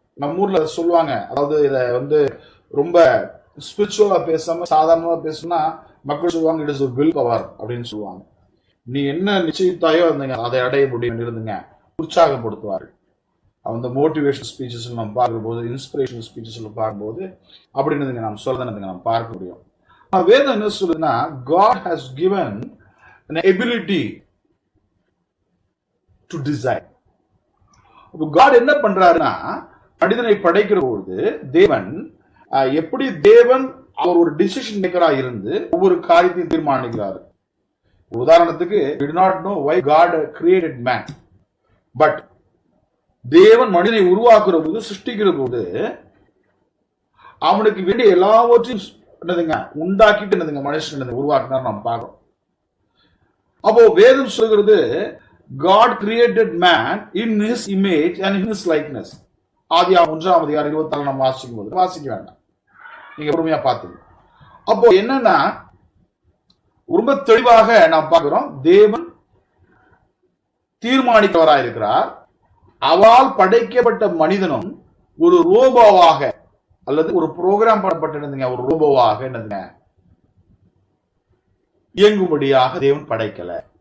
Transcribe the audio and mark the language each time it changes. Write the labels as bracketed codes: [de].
[ta] நம்ம ஊர்ல சொல்லுவாங்க, அதாவது இத ரொம்ப ஸ்பிரிச்சுவலா பேசாம சாதாரணமா பேசுனா மக்கள் சொல்லுவாங்க, [en] it is will power [ta] அப்படின்னு சொல்லுவாங்க. நீ என்ன நிச்சயித்தாயோ அதை அடைய முடியும் இருந்துங்க உற்சாகப்படுத்துவார்கள். அந்த மோட்டிவேஷன் ஸ்பீச்சஸ் நம்ம பார்க்கும்போது, இன்ஸ்பிரேஷனல் ஸ்பீச்சஸ் பார்க்கும்போது அப்படின்னு நம்ம சொல்றதுன்னு நம்ம பார்க்க முடியும். வேதம் என்ன சொல்லுதுன்னா, [en] God has given an ability to design. [ta] God என்ன பண்றாருன்னா, மனிதனை படைக்கிற பொழுது தேவன் எப்படி அவர் ஒரு டிசிஷன் மேக்கரா இருந்து ஒவ்வொரு காரியத்தையும் தீர்மானிக்கிறார். உதாரணத்துக்கு, [en] we do not know why God created man, but [ta] தேவன் மனிதனை உருவாக்குற போது, சிருஷ்டிக்கிற போது அவனுக்கு வேண்டிய எல்லாவற்றையும் உண்டாக்கிட்டு மனுஷன் உருவாக்கினார் நாம் பார்க்கிறோம். அப்போ வேதம் சொல்கிறது, [en] God created man in his image and in his likeness. [ta] ஆதியாகமம் 1:24 நம்ம வாசிக்கும் போது, வாசிக்க வேண்டாம், நீங்க பொறுமையா பார்த்துங்க. அப்போ என்னன்னா, ரொம்ப தெளிவாக நாம் பார்க்கிறோம், தேவன் தீர்மானிக்கிறவராயிருக்கிறார். அவரால் படைக்கப்பட்ட மனிதனும் ஒரு ரோபோவாக அல்லது ஒரு புரோகிராம் பண்ணப்பட்டிருந்தீங்க, ஒரு ரோபோவாக என்னதுங்க இயங்கும்படியாக தேவன் படைக்கல.